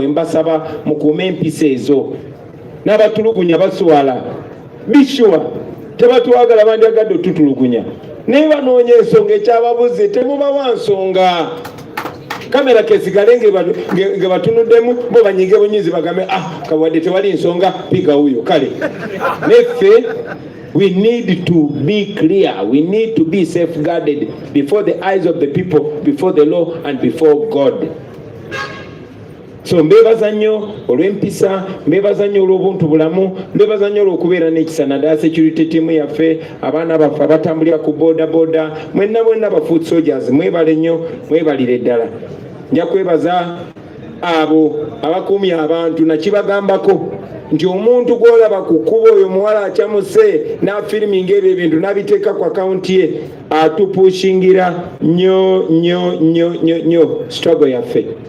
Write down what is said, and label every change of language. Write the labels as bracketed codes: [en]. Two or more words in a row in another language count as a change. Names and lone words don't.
[lg] Mbasaba mukuume empisa ezo. N'abatulugunya baswala bishuwa tebatwagala bandyagadde otutulugunya. Naye banoonya ensonga ekyababuze temubawa nsonga. Kamera kesigale nge batunuddemu bo banyige bunyizi bagambe kawadde tewali nsonga [sw] piga huyo [lg] kale. [en] Neffe we need to be clear. We need to be safeguarded before the eyes of the people, before the law and before God. [lg] So mbebaza nnyo olw'empisa, mbebaza nnyo olw'obuntu bulamu, mbebaza nnyo olw'okubeera n'ekisa naddala [en] security team [lg] yaffe, abaana baffe abatambulira ku boda, mwenna ba [en] foot soldiers, [lg] mwebale nnyo, mwebalire ddala. Nja kwebaza abo abakuumya abantu nakibagambako nti omuntu gw'olaba ku kkubo oyo muwala akyamuse n'afiriminga ebyo ebintu n'abiteeka ku akawunti ye atupushingira nnyo struggle yaffe.